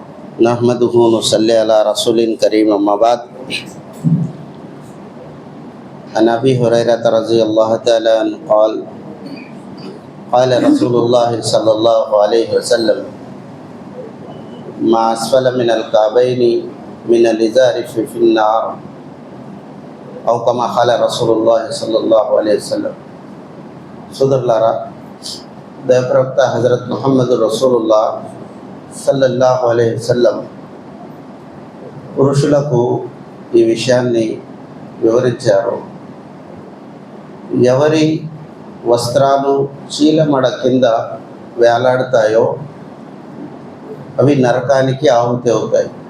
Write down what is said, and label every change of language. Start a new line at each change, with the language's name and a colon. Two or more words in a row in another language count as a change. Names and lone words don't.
Arabic: نحمده ونصلي على رسول كريم أما بعد. عن أبي هريرة رضي الله تعالى عنه قال قال رسول الله صلى الله عليه وسلم ما أسفل من الكعبين من الإزار ففي النار أو كما قال رسول الله صلى الله عليه وسلم.
Telugu: సోదరులారా, దైవప్రవక్త హజరత్ ముహమ్మద్ రసూలుల్లాహ్
Arabic: صلى الله عليه وسلم
Telugu: పురుషులకు ఈ విషయాన్ని వివరించారు. ఎవరి వస్త్రాలు చీలమడ కింద వేలాడుతాయో అవి నరకానికి ఆహుతి అవుతాయి.